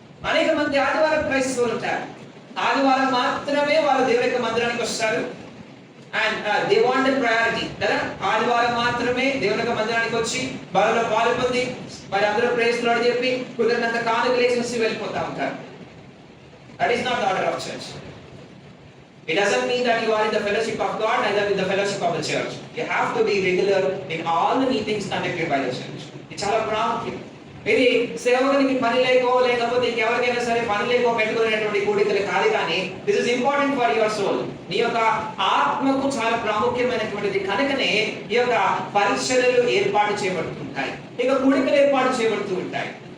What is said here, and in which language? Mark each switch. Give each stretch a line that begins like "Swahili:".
Telugu: అనేక మంది ఆదివారం క్రైస్తవులు ఉంటారు. ఆదివారం మాత్రమే వారు దేవుని యొక్క మందిరానికి వస్తారు.
English: and they want the priority
Telugu: కదా. ఆదివారం మాత్రమే దేవుని యొక్క మందిరానికి వచ్చి బలలో పాల్పొంది మరి అందరూ ప్రేజ్ లార్డ్ చెప్పి కుదిరినంత కానుకలు వేసి వెళ్ళిపోతా ఉంటారు.
English: That is not the order of church. It doesn't mean that you are in the fellowship of God, neither in the fellowship of the church. You have to be regular in all the meetings conducted by the church.
Telugu: ఇది చాలా ప్రాముఖ్యం. ఇది సేవకునికి పని లేకపోతే ఎవరికైనా సరే పని పెట్టుకునేటువంటి కూడికలు కాదు. కానీ
English: This is important for your soul.
Telugu: నీ యొక్క ఆత్మకు చాలా ప్రాముఖ్యమైనటువంటిది. కనుకనే ఈ యొక్క పరిచర్యలు ఏర్పాటు చేయబడుతుంటాయి, ఇక కూడికలు ఏర్పాటు చేయబడుతూ ఉంటాయి.